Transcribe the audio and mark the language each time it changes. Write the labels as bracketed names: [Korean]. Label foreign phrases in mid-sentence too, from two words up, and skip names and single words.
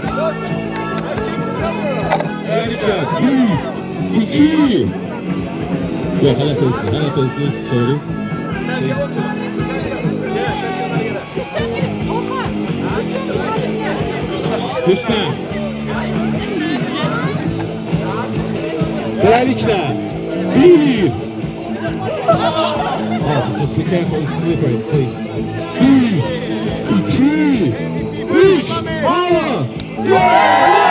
[Azerbaijani] Beləliklə, 1, 2, yox, hələ tezli, sorry. Rüstəm. Beləliklə, 1, [English] just be careful, it's slippery, please. 1, 2, 3, bravo!